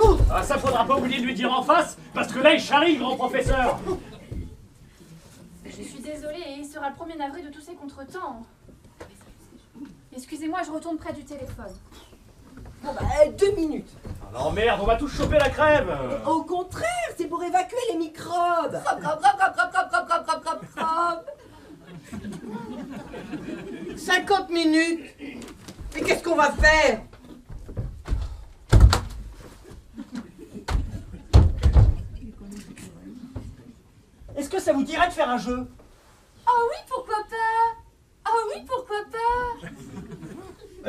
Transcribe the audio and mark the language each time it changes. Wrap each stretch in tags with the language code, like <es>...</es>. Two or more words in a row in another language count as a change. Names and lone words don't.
<fr>Ah, ça faudra pas oublier de lui dire en face, parce que là il charrie le grand professeur. Je suis désolée et il sera le premier navré de tous ces contretemps. Excusez-moi, je retourne près du téléphone. Bon bah 2 minutes. Ah non merde, on va tous choper la crève. Au contraire, c'est pour évacuer les microbes. Crop, crop, crop, crop, crop, crop, crop, crop, crop, crop. 50 minutes. Mais qu'est-ce qu'on va faire? Est-ce que ça vous dirait de faire un jeu? Oh oui, pourquoi pas? Oh oui, pourquoi pas?</fr>